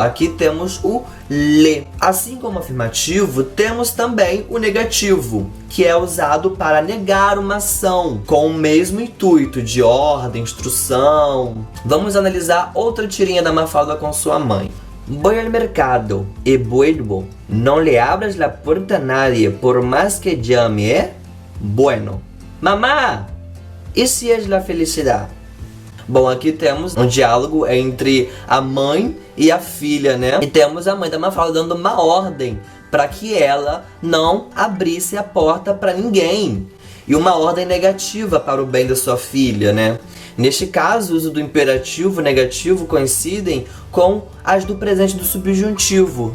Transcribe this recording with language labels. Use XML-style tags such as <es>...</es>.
<pt>Aqui temos o le. Assim como o afirmativo, temos também o negativo, que é usado para negar uma ação, com o mesmo intuito de ordem, instrução. Vamos analisar outra tirinha da Mafalda com sua mãe.</pt> <es>Voy al mercado y vuelvo. No le abras la puerta a nadie, por más que llame, ¿eh? Bueno. Mamá, ¿y si es la felicidad?</es> <pt>Bom, aqui temos um diálogo entre a mãe e a filha, né? E temos a mãe da Mafalda dando uma ordem para que ela não abrisse a porta para ninguém. E uma ordem negativa para o bem da sua filha, né? Neste caso, o uso do imperativo e negativo coincidem com as do presente do subjuntivo.</pt>